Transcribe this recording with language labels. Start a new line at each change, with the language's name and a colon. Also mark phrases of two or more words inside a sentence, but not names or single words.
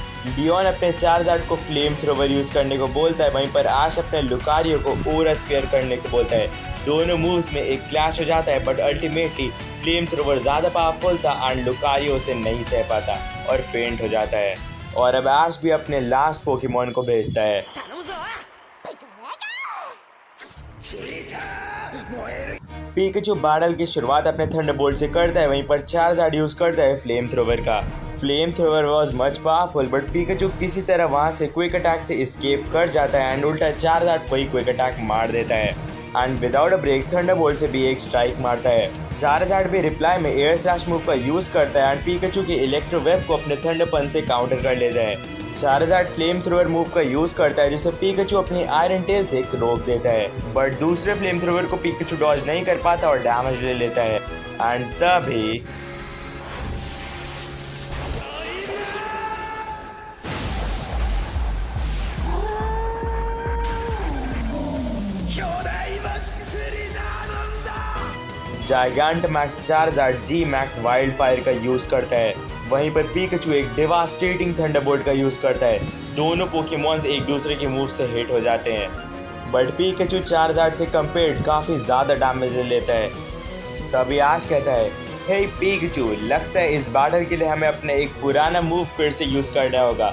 Hindi: लियोन अपने चारजार्ड को फ्लेम थ्रोवर यूज करने को बोलता है, वहीं पर आश अपने लुकारियो को ओरा स्फीयर करने को बोलता है। दोनों मूव्स में एक क्लैश हो जाता है,
English: but ultimately
Hindi: फ्लेम थ्रोवर ज़्यादा पावरफुल था एंड लुकारियो उसे नहीं सह पाता और फेंट हो जाता है। और अब आश भी अपने लास्ट पोकेमॉन को भेजता है।
Japanese: 頼むぞヒーター燃える
Hindi: पीकाचू बैटल की शुरुआत अपने थंडरबोल्ट से करता है, वहीं पर चारजार्ड यूज करता है फ्लेम थ्रोवर का। फ्लेम थ्रोवर
English: was much powerful, but
Hindi: पीकाचू किसी तरह वहां से क्विक अटैक से एस्केप कर जाता है एंड उल्टा चारजार्ड को ही क्विक अटैक मार देता है
English: and without a break
Hindi: थंडरबोल्ट से भी एक स्ट्राइक मारता है। चारजार्ड भी रिप्लाई में एयर स्लैश मूव का यूज करता है एंड पीकाचू के इलेक्ट्रो वेब को अपने थंडर पंच से काउंटर कर लेता है। चारजार्ड फ्लेम थ्रोवर मूव का यूज करता है, जिसे पीकाचू अपनी आयरन टेल से रोक देता है, बट दूसरे फ्लेम थ्रोवर को पीकाचू डॉज नहीं कर पाता और डैमेज ले लेता है एंड तभी
Japanese: 巨大マックスになるんだ
Hindi: जायगांटमैक्स चारजार्ड जी मैक्स वाइल्ड फायर का यूज करता है, वहीं पर पीकाचू एक डिवास्टेटिंग थंडरबोल्ट का यूज करता है। दोनों पोकेमॉन्स एक दूसरे के मूव से हिट हो जाते हैं, बट पीकाचू चारजार्ड से कंपेयर्ड काफी ज्यादा डैमेज ले लेता है। तभी आश कहता है, हे पीकाचू, लगता है इस बैटल के लिए हमें अपना एक पुराना मूव फिर से यूज करना होगा।